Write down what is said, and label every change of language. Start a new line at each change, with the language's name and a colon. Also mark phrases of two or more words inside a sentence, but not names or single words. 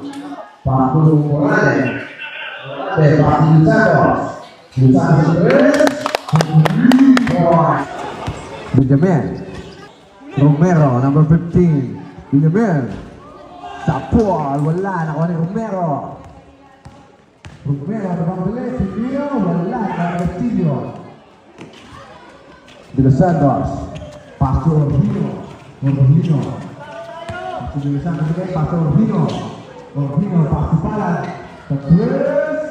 Filipino: Benjamin. Romero, number 15. Benjamin. Sapol, wala. Nakuha ni Romero. Romero, nabanggalit. Silvio, wala. Castillo. De Los Santos. Paso Orhino. Orhino. Paso De Los Santos. Paso Orhino. Orhino, paso Palan. Tatlo.